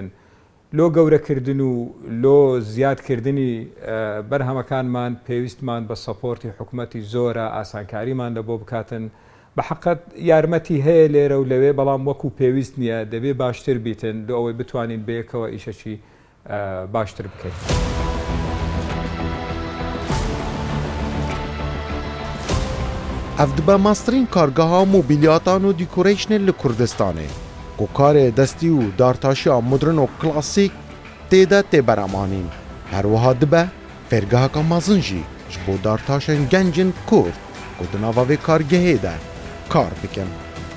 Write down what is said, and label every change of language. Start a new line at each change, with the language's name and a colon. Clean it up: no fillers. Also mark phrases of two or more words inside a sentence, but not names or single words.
Central Kurdish: لۆ گەورەکردن و لۆ زیادکردنی بەرهەمەکانمان پێویستمان بە سەپۆرتی حکوومەتی زۆرە ئاسانکاریمان لە بۆ بکاتن بە حقت یارمەتی هەیە لێرە و لەوێ بەڵام وەکو پێویست نییە دەبێ باشتر بیتن لە ئەوەی بتوانین بەیەکەوە ئیشەکی باشتر بکەین.
Kurdish: ev dibe masterîn kargeha mobilyatan û dîkoreşnê li Kurdistanê ku karê destî û dartaşiya modern û klasîk têde têberemanîn. Her wiha dibe fêrgeheka mezin jî ji bo dartaşên gencên Kurd ku di nava vê kargehê de kar bikin.